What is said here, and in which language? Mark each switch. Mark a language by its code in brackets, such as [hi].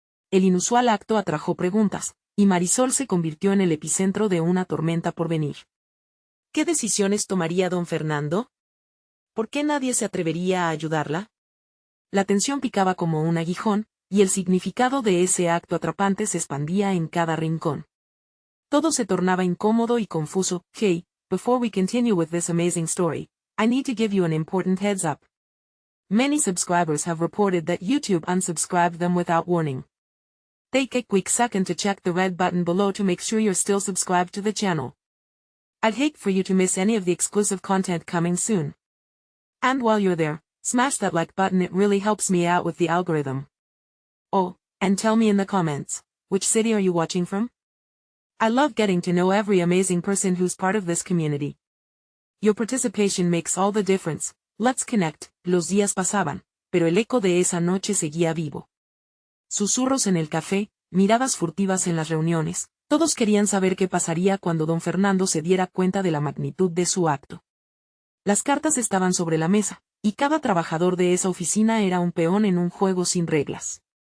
[es] El inusual acto atrajo preguntas, y Marisol se convirtió en el epicentro de una tormenta por venir. ¿Qué decisiones tomaría don Fernando? ¿Por qué nadie se atrevería a ayudarla? La tensión picaba como un aguijón, y el significado de ese acto atrapante se expandía en cada rincón. Todo se tornaba incómodo y confuso. [en] Hey, before we continue with this amazing story, I need to give you an important heads up. Many subscribers have reported that YouTube unsubscribed them without warning. Take a quick second to check the red button below to make sure you're still subscribed to the channel. I'd hate for you to miss any of the exclusive content coming soon. And while you're there, smash that like button, it really helps me out with the algorithm. Oh, and tell me in the comments, which city are you watching from? I love getting to know every amazing person who's part of this community. Your participation makes all the difference. Let's connect. [es] Los días pasaban, pero el eco de esa noche seguía vivo. Susurros en el café, miradas furtivas en las reuniones, todos querían saber qué pasaría cuando don Fernando se diera cuenta de la magnitud de su acto. Las cartas estaban sobre la mesa, y cada trabajador de esa oficina era un peón en un juego sin reglas.